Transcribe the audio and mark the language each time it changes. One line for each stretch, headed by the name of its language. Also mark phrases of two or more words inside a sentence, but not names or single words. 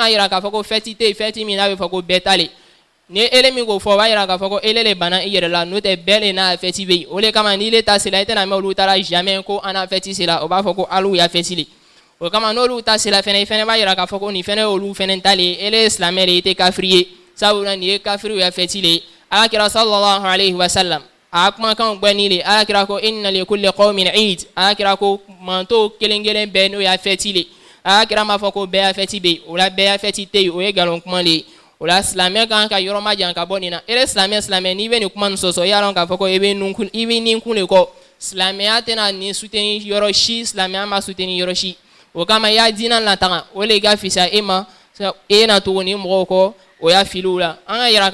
Bambara: yira k'a fɔ ko fɛti tɛ yen fɛti min n'a bɛ fɔ ko bɛɛ ta le ni ele min k'o fɔ o b'a yira k'a fɔ ko ele le banna i yɛrɛ la n'o tɛ bɛɛ le n'a fɛti bɛ yen o le kama n'i le ta sera i tɛna mɛn olu taara jamais ko an n'a fɛti sera o b'a fɔ ko aliw ya fɛti le o kama n'olu ta sera fɛnɛ i fɛnɛ b'a yira k'a fɔ ko nin fɛnɛ y'olu fɛnɛ ta le ye ele ye silamɛ le ye i tɛ kafiri ye sabula nin ye kafiriw ya fɛti le ye alakira
Arabic: صلى الله عليه وسلم
Bambara: a kumakan gbɛ ni le alakira ko
Arabic: إن لكل قوم عيد
Bambara: alakira ko manto kelen kelen bɛɛ n'o ya fɛti le alakira m'a fɔ ko bɛɛ ya fɛti bɛ yen o la bɛɛ ya fɛti tɛ yen o ye nkalon kuma le ye o la silamɛ kan ka yɔrɔ majan ka bɔ nin na ele silamɛ n'i bɛ nin kuma nin sɔsɔ i y'a dɔn k'a fɔ ko i bɛ nin kun de kɔ silamɛya tɛna nin soutenir yɔrɔ si silamɛya ma soutenir yɔrɔ si o kama i y'a diinɛ lataga o le ka fisa e ma e na tugu nin mɔgɔw kɔ o y'a filiw la an ka yira